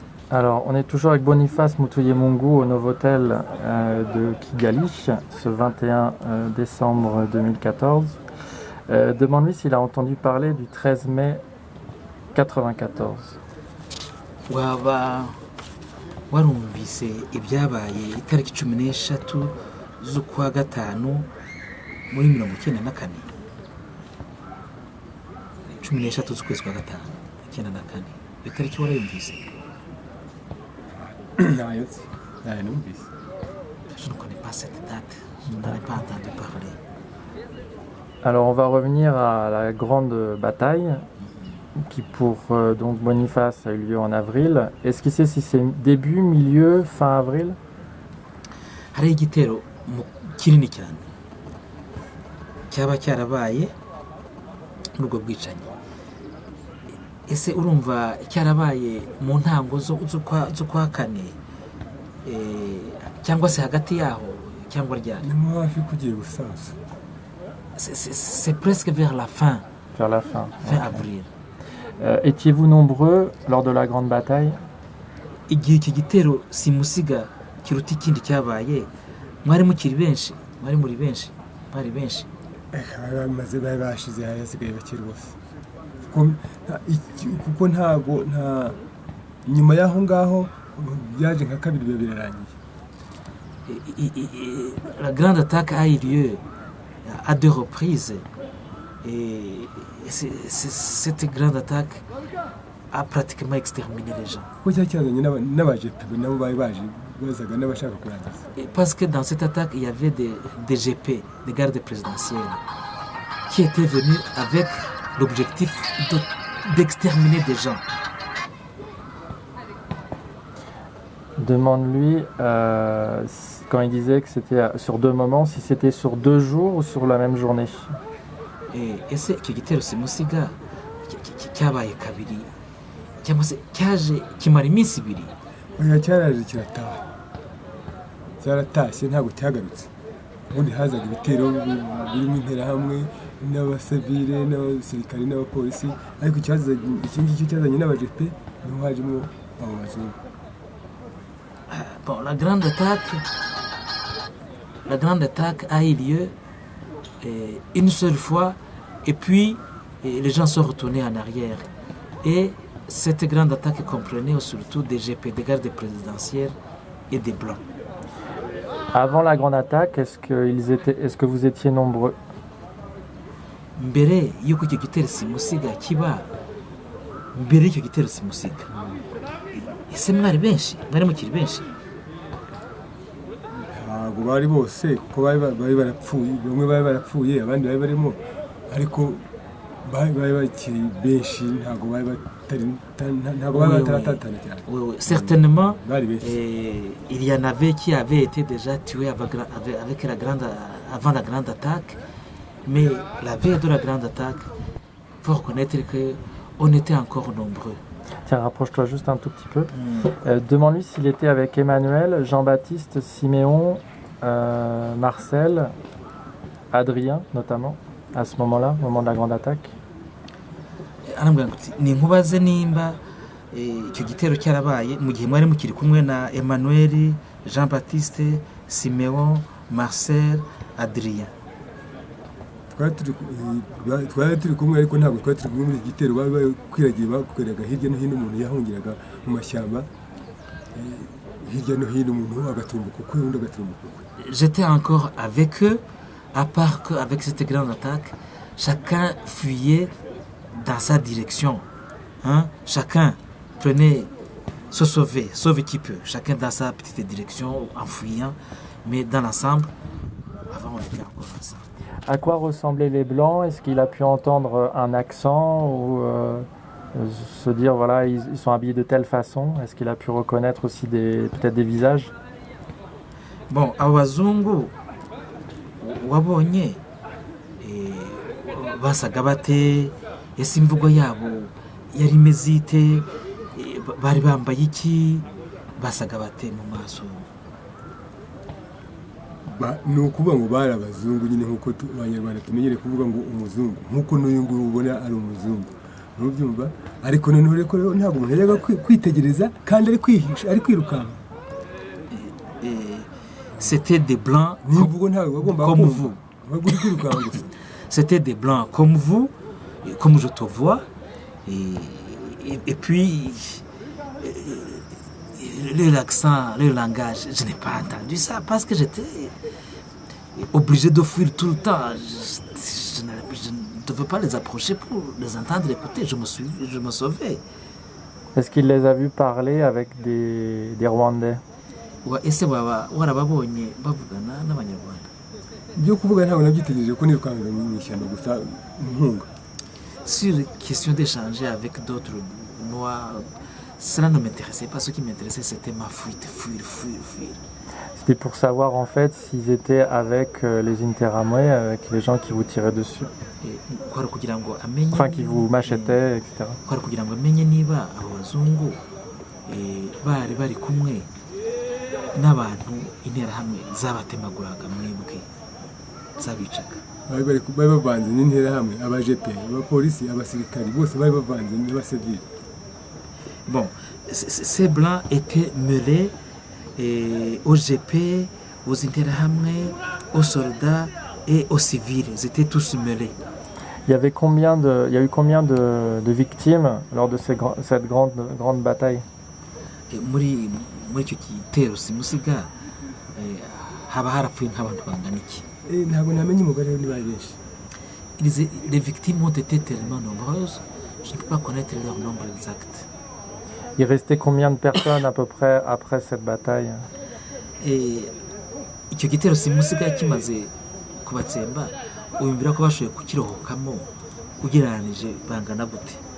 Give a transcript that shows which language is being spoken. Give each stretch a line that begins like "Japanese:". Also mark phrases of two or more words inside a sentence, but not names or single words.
French: Alors, on est toujours avec Boniface Mutuyemungu au Novotel de Kigali, ce 21 décembre 2014. Demande-lui s'il a entendu parler du 13 mai 94.
Kinyarwanda: waba warumvise ibyabaye itariki 13 z'ukwa gatanu muri 1994 13 z'ukwezi kwa gatanu 94 itariki warayumvise? Nayo numvise.
French: Je ne connais pas cette date, je n'en ai pas entendu parler. Alors, on va revenir à la grande bataille qui, pour donc Boniface, a eu lieu en avril. Est-ce qu'il sait si c'est début, milieu, fin avril?
Kinyarwanda: Hari igitero kinini cyane cyaba cyarabaye muri ubwo bwicanyi. Ese urumva cyarabaye mu ntango z'ukwa kane cyangwa se hagati yaho cyangwa ryari? Ni hafi kugiye gusaza.
French: C'est presque vers la fin. Vers la fin. Fin avril. Étiez-vous nombreux lors de la grande bataille?
Kinyarwanda: Igihe iki gitero simusiga kiruta ikindi cyabaye, mwari mukiri benshi, mwari muri benshi, mwari benshi. Maze bari bashize hasigaye bakiri bose. Kuko ntago nyuma yaho ngaho byaje nka kabiri birarangiye.
French: La grande attaque a eu lieu à 2 reprises et cette grande attaque a pratiquement exterminé les gens.
Kinyarwanda: Kuko cyazanye n'abajepe nabo bari baje bazaga n'abashaka kurangiza.
French: Parce que dans cette attaque il y avait des GP, des gardes présidentiels, qui étaient venus avec l'objectif d'exterminer des gens. Demande-lui, quand il disait que c'était sur 2 moments, si c'était sur 2 jours ou sur la même journée.
Kinyarwanda: Ese icyo gitero simusiga cyabaye kabiri cyangwa se cyaje kimara iminsi ibiri? Oya, cyaraje kirataha. Cyaratashye ntabwo cyagarutse. Ubundi hazaga ibitero birimo interahamwe n'abasivile n'abasirikare n'abapolisi, ariko iki cyazanye n'abajepe niho hajemo abo bazungu.
French: Bon, la grande attaque a eu lieu une seule fois et puis les gens sont retournés en arrière. Et cette grande attaque comprenait surtout des GP, des gardes présidentiels et des blancs. Avant la grande attaque, est-ce que vous étiez nombreux?
Kinyarwanda: Mbere yuko icyo gitero simusiga kiba, mbere y'icyo gitero simusiga, ese mwari benshi, mwari mukiri benshi? Ntabwo bari bose kuko bari barapfuye, bamwe bari barapfuye abandi bari barimo, ariko bari bakiri benshi, ntabwo bari bataratana cyane.
French: Oui, certainement, il y en avait qui avaient été déjà tués avec avant la grande attaque, mais la veille de la grande attaque, il faut reconnaître qu'on était encore nombreux. Tiens, rapproche-toi juste un tout petit peu. Demande-lui s'il était avec Emmanuel, Jean-Baptiste, Siméon, Marcel, Adrien notamment, à ce moment-là, au moment de la grande attaque.
Kinyarwanda: Ni nkubaze nimba icyo gitero cyarabaye mu gihe mwari mukiri kumwe na Emmanuel, Jean-Baptiste, Siméon, Marcel, Adrien. Twari turi kumwe, ariko ntabwo twari turi kumwe muri iki gitero. Bari kwiragiye bakoreraga hirya no hino, umuntu yahungiraga mu mashyamba hirya no hino, umuntu agatumbuka ukwe undi agatumbuka ukwe.
French: J'étais encore avec eux, à part qu'avec cette grande attaque, chacun fuyait dans sa direction. Chacun prenait se sauver qui peut, chacun dans sa petite direction en fuyant, mais dans l'ensemble, avant on était encore ensemble. À quoi ressemblaient les Blancs? Est-ce qu'il a pu entendre un accent ou se dire voilà, ils sont habillés de telle façon? Est-ce qu'il a pu reconnaître aussi peut-être des visages? Bon,
Kinyarwanda: abazungu wabonye basaga bate? Ese imvugo yabo yari imeze ite? Bari bambaye iki? Basaga bate mu maso? Ni ukuvuga ngo bari abazungu nyine, nk'uko abanyarwanda tumenyere kuvuga ngo umuzungu, nk'uko n'uyu nguyu ubona ari umuzungu. ntubyumva ariko noneho rero ntabwo umuntu yajyaga kwitegereza kandi ari kwihisha ari kwirukanka
French: C'était des blancs
Kinyarwanda: niba ubwo ntabwo bagomba
French: comme vous.
Kinyarwanda: waba uri kwirukanka gusa
French: C'était des blancs comme vous, comme je te vois. Et puis, l'accent, le langage, je n'ai pas entendu ça parce que j'étais obligé de fuir tout le temps. Je ne devais pas les approcher pour les entendre écouter. Je me sauvais. Est-ce qu'il les a vus parler avec des Rwandais?
Kinyarwanda: Ese waba warababonye bavugana n'abanyarwanda? ibyo kuvuga ntabwo nabyitegereje ko nirukanka mu ishyamba gusa nkunga
French: Sur la question d'échanger avec d'autres noirs, cela ne m'intéressait pas. Ce qui m'intéressait, c'était ma fuite, fuir. C'était pour savoir en fait s'ils étaient avec les Interamwe, avec les gens qui vous tiraient dessus,
Kinyarwanda: Kwari kugira ngo amenye
French: enfin qui vous machetaient, etc.
Kinyarwanda: kwari kugira ngo amenye niba abo bazungu bari kumwe n'abantu interahamwe zabatemaguraga mwebwe zabicaga. bari bavanze n'interahamwe abajepe abapolisi abasirikari bose bari bavanze n'abasivili.
French: Bon, ces blancs étaient mêlés aux GP, aux interahamwe, aux soldats et aux civils. Ils étaient tous mêlés. Il y a eu combien de victimes lors de cette grande bataille?
Kinyarwanda: muri icyo gitero simusiga haba harapfuye nk'abantu bangana iki? ntabwo namenye umubare niba ari benshi.
French: Les victimes ont été tellement nombreuses, je ne peux pas connaître leur nombre exact. Il restait combien de personnes à peu près après cette bataille?
Kinyarwanda: Icyo gitero simusiga kimaze kubatsemba, wumvira ko bashoboye kukirohokamo ugereranije bangana gute?